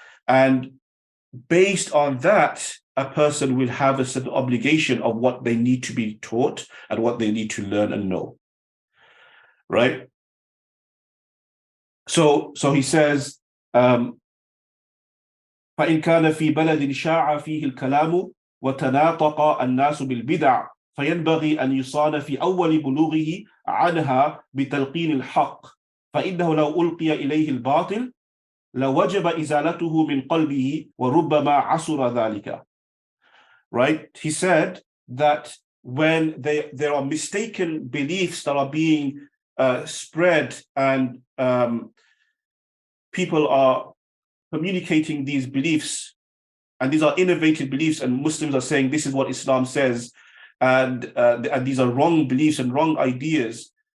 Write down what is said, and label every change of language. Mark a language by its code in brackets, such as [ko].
[en] And based on that, a person will have a certain obligation of what they need to be taught and what they need to learn and know. Right? So he says, [ar] فإن كان في بلد شاع فيه الكلام وتناطق الناس بالبدع فينبغي أن يصان في أول بلوغه عنها بتلقين الحق فإنه لو ألقي إليه الباطل لوجب إزالته من قلبه وربما عسر ذلك. [en] Right? He said that when there are mistaken beliefs that are being spread and people are communicating these beliefs, and these are innovative beliefs, and Muslims are saying this is what Islam says, and these are wrong beliefs and wrong ideas,